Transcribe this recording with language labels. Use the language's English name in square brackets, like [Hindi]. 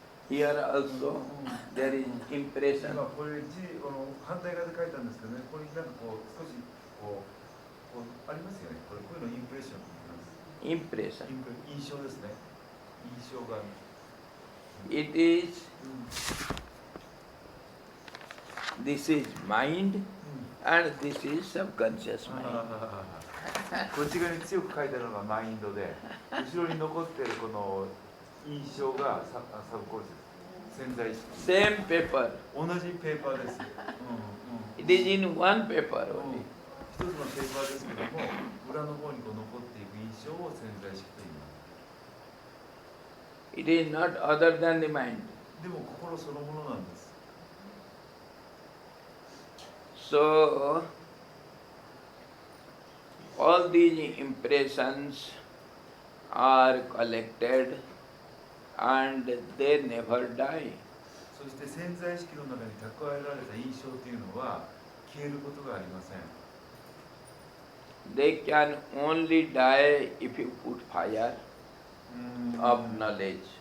[English] Here also there is impression. [Japanese] 今これ反対側で書いたんですけどね、これなんかこう少しこうありますよね。こういうのインプレッションって言います。 [English] Impression. [Japanese] 印象ですね。印象が。 [English] It is. This is mind, and this is subconscious mind. [Japanese] こっち側に強く書いてあるのがマインドで、後ろに残っているこの印象がサブコンシャス。潜在意識。 [English] Same paper. [Japanese] 同じペーパーです。 [English] It is in one paper only. [Japanese] 一つのペーパーですけども、裏の方にこう残っていく印象を潜在意識と言います。 [English] It is not other than the mind. [Japanese] でも心そのものなんです。 [English] So, all these impressions are collected and they never die. [Japanese] そして潜在意識の中に蓄えられた印象というのは消えることがありません。 [English] They can only die if you put fire of knowledge.